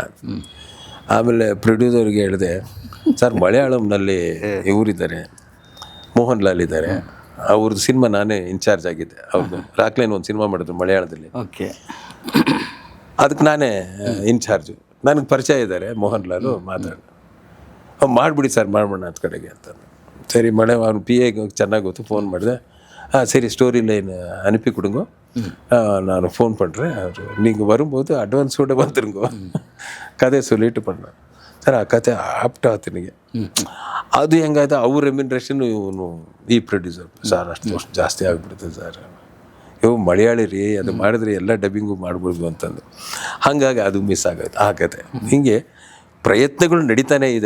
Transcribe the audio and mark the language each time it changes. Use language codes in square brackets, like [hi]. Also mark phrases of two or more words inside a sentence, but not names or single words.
[kn] ಆಮೇಲೆ ಪ್ರೊಡ್ಯೂಸರ್ಗೆ ಹೇಳಿದೆ, ಸರ್ ಮಲಯಾಳಂನಲ್ಲಿ ಇವರಿದ್ದಾರೆ, ಮೋಹನ್ ಲಾಲ್ ಇದ್ದಾರೆ, ಅವ್ರದ್ದು ಸಿನಿಮಾ ನಾನೇ ಇನ್ಚಾರ್ಜ್ ಆಗಿದ್ದೆ. ಅವ್ರದ್ದು ರಾಕ್ಲೈನ್ ಒಂದು ಸಿನಿಮಾ ಮಾಡಿದ್ರು ಮಲಯಾಳದಲ್ಲಿ, ಅದಕ್ಕೆ ನಾನೇ ಇನ್ಚಾರ್ಜು. ನನಗೆ ಪರಿಚಯ ಇದ್ದಾರೆ ಮೋಹನ್ ಲಾಲು, ಮಾತಾಡಿ ಮಾಡಿಬಿಡಿ ಸರ್, ಮಾಡೋಣ ಅಂತ ಕಡೆಗೆ ಅಂತ. ಸರಿ ಮಳೆ ಅವ್ನು PA ಚೆನ್ನಾಗಿ ಗೊತ್ತು, ಫೋನ್ ಮಾಡಿದೆ. [ta] சரி [en] story line [ta] அனுப்பி கொடுங்க, நான் ஃபோன் பண்ணுறேன், நீங்கள் வரும்போது அட்வான்ஸோடு வந்துருங்க, கதையை சொல்லிட்டு பண்ணேன். [kn] ಸರ್ ಆ ಕತೆ ಆಪ್ಟ್ ಆಯ್ತು ನನಗೆ. ಅದು ಹೆಂಗಾಯ್ತು, ಅವ್ರ ರೆಮ್ಯುನರೇಷನ್ ಇವನು ಈ ಪ್ರೊಡ್ಯೂಸರ್, ಸರ್ ಅಷ್ಟು ಜಾಸ್ತಿ ಆಗಿಬಿಡ್ತದೆ ಸರ್, ಇವು ಮಲಯಾಳಿ ರೀ, ಅದು ಮಾಡಿದ್ರೆ ಎಲ್ಲ ಡಬ್ಬಿಂಗು ಮಾಡ್ಬೋದು ಅಂತಂದು. ಹಾಗಾಗಿ ಅದು ಮಿಸ್ ಆಗೋಯ್ತು ಆ ಕತೆ. ಹೀಗೆ ಪ್ರಯತ್ನಗಳು ನಡೀತಾನೇ ಇದೆ.